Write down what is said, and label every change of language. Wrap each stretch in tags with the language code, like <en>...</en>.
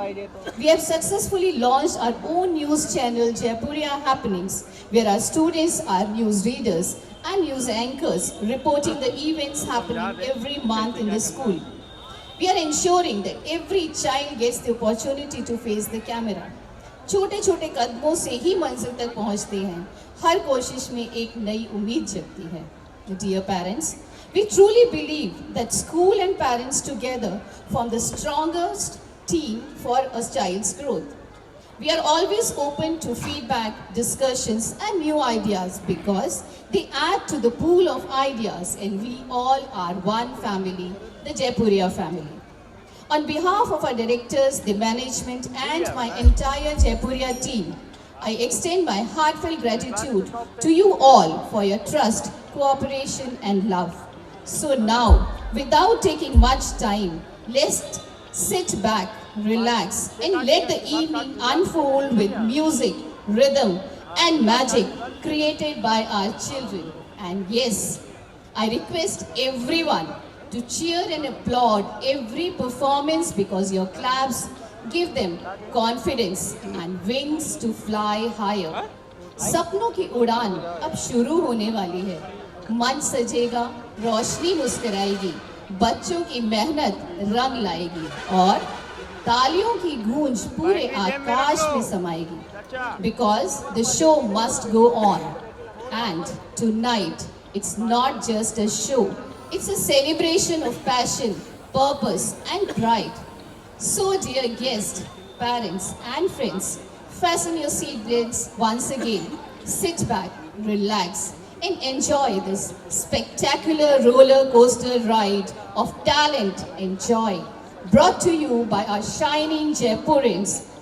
<en>We have successfully launched our own news channel, Jaipuria Happenings, where our students are news readers and news anchors reporting the events happening every month in the school. We are ensuring that every child gets the opportunity to face the camera.</en> <hi>छोटे छोटे कदमों से ही मंजिल तक पहुंचते हैं. हर कोशिश में एक नई उम्मीद जगती है.</hi> <en>Dear parents, we truly believe that school and parents together form the strongest team for a child's growth. We are always open to feedback, discussions and new ideas because they add to the pool of ideas and we all are one family, the Jaipuria family. On behalf of our directors, the management and my entire Jaipuria team, I extend my heartfelt gratitude to you all for your trust, cooperation and love. So now, without taking much time, let's sit back, relax and let the evening unfold with music, rhythm and magic created by our children. And yes, I request everyone to cheer and applaud every performance because your claps give them confidence and wings to fly higher.</en> <hi>सपनों की उड़ान अब शुरू होने वाली है. मन सजेगा, रोशनी मुस्कुराएगी, बच्चों की मेहनत रंग लाएगी और तालियों की गूंज पूरे आकाश में समाएगी.</hi> <en>Because the show must go on. And tonight, it's not just a show. It's a celebration of passion, purpose and pride. So dear guests, parents and friends, fasten your seatbelts once again, sit back, relax and enjoy this spectacular roller coaster ride of talent and joy brought to you by our shining Jaipurians.</en>